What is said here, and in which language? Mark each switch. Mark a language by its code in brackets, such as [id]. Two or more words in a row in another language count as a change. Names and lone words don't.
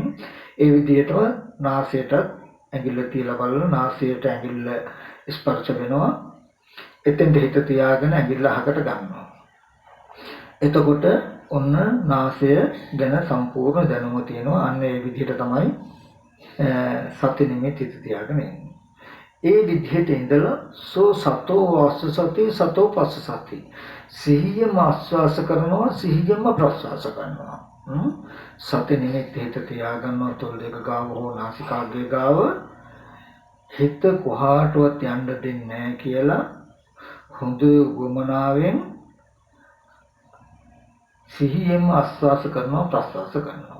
[si] ඒ විදිහටම නාසයට ඇඟිල්ල තියලා බලලා නාසයට ඇඟිල්ල ස්පර්ශ වෙනවා. එතෙන්ට හිත තියාගෙන ඇඟිල්ල අහකට ගන්නවා. එතකොට ඔන්න නාසය ගැන සම්පූර්ණ දැනුම තියෙනවා. අන්න ඒ විදිහට තමයි සත්‍ය නිමිති හිත තියාගෙන ඉන්නේ. ඒ විදිහට ඉඳලා [pi] සෝ සතෝ වාස්ස සති සතෝ පස්ස සති [si] සිහියම ආස්වාස කරනවා සිහියම ප්‍රස්වාස කරනවා. සති නිමිති හිත තියාගන්නවා තොල් දෙක ගාව හෝ නාසිකාග්‍රේ ගාව හිත කොහාටවත් යන්න දෙන්නේ නැහැ කියලා හොඳ වමනාවෙන් සිහියෙන්ම ආස්වාස කරනවා ප්‍රස්වාස කරනවා.